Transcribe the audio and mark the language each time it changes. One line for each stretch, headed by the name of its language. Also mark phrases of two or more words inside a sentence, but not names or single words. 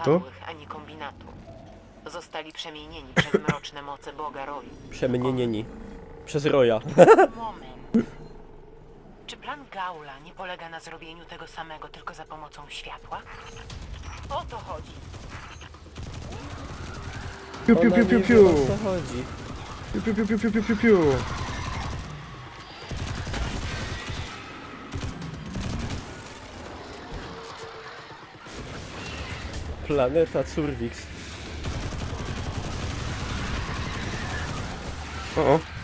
Polish: upadłych ani kombinatu. Zostali przemienieni przez mroczne moce Boga Roju. Przemienieni. Przez Roja. Moment. Czy plan Gaula nie polega na zrobieniu tego samego, tylko za pomocą światła? O to chodzi. Piu, piu, Ona piu, nie piu, wie, piu. o co chodzi. Piu, piu, piu, piu, piu, piu, piu, piu. Planeta Curvix. O.